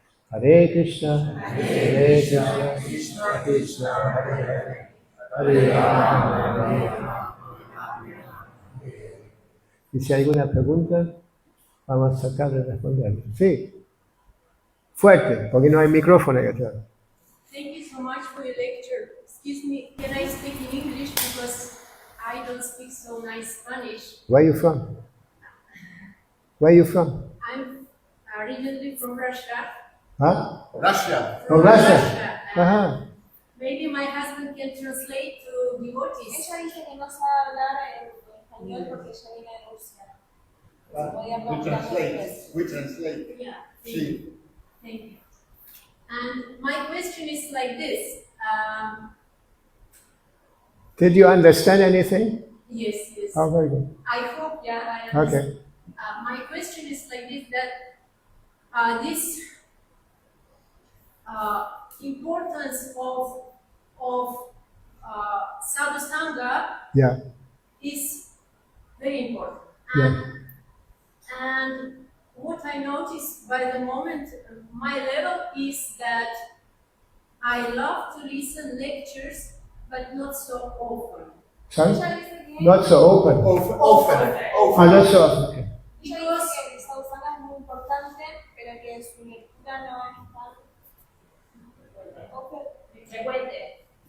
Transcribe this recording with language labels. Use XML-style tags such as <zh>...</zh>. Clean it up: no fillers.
<sa>Hare Krishna, Hare Krishna, Krishna Krishna, Hare Hare, Hare Rama, Hare Rama.</sa> <es>Y si hay alguna pregunta, vamos a tratar de responderla. Sí. Fuerte, porque no hay micrófono acá.</es> <en>Thank you so much for your lecture. Excuse me, can I speak in English because I don't speak so nice Spanish? Where are you from? Where are you from? I'm originally from Russia. Huh? Russia. From Russia. Uh-huh. Maybe my husband can translate to devotees.</en> <es>Ella dice que no sabe hablar en español porque ella viene de Rusia.</es> <en>We translate. We translate. Yeah,</en> <es>Sí.</es> <en>thank you. And my question is like this. Did you understand anything? Yes, yes. Oh, very good. I hope, yeah, I understand. Okay. My question is like this, that this importance of sadhusanga Yeah. is very important. Yeah. And what I notice by the moment, my level is that I love to listen lectures, but not so often. Sorry?</en> <es>Ella dice que</es> <en>Not so open. Often. Oh, not so often. Okay.</en> <es>ella dice que el sadhusanga es muy importante, pero que su lectura no es tan frecuente.</es>